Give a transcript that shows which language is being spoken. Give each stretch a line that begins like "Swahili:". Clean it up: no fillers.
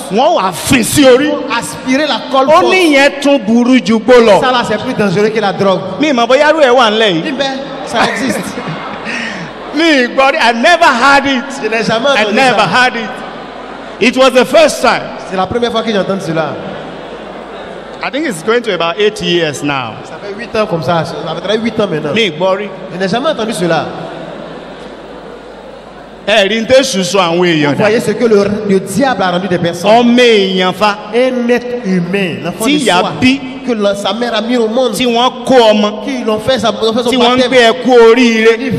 French: Aspirer la colle forte. Ça là c'est plus dangereux que la drogue. Ça existe.
English: I never had it.
French: Je n'ai jamais entendu ça.
English: Never had it. It was the first time.
French: C'est la première fois que j'entends cela.
English: I think it's going to about 8 years now.
French: Ça fait 8 ans comme ça. Ça fait 8 ans maintenant. Je n'ai jamais entendu cela. Vous voyez ce que le diable a rendu des personnes. Un être humain, l'enfant de soi, que sa mère a mis au monde, qui l'ont fait son baptême.